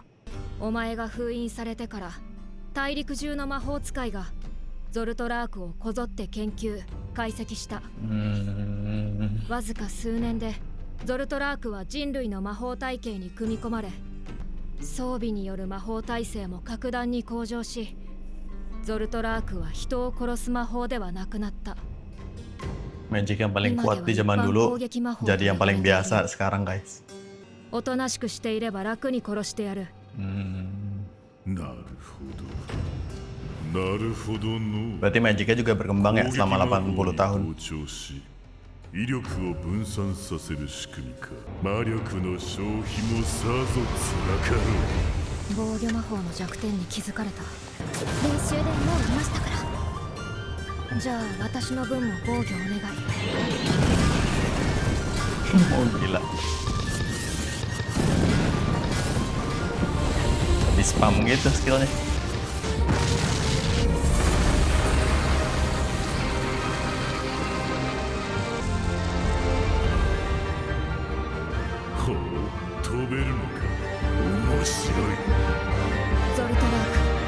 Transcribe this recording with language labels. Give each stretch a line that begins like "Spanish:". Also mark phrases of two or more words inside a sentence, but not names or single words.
Japanese: お前が封印されてから大陸中の魔法使いがゾルトラークをこぞって研究解析した。わずか数年でゾルトラークは人類の魔法体系に組み込まれ、装備による魔法耐性も格段に向上し、ゾルトラークは人を殺す魔法ではなくなった。
Indonesian: Magic yang paling kuat di zaman dulu jadi yang paling biasa sekarang, guys.
Japanese: おとなしくしていれば楽に殺してやる。なるほど。なるほどの。
Indonesian: Berarti Magic-nya juga berkembang ya selama 80 tahun.
Japanese: 威力を分散させる仕組みか。魔力の消費もさぞ辛かろう。防御魔法の弱点に気づかれた。練習でもういましたから。じゃあ私の分も防御お願い。
Indonesian: Oh gila. Di spam gitu skillnya.
Japanese: Ho, 飛べるのか。面白い。ゾルトラーク。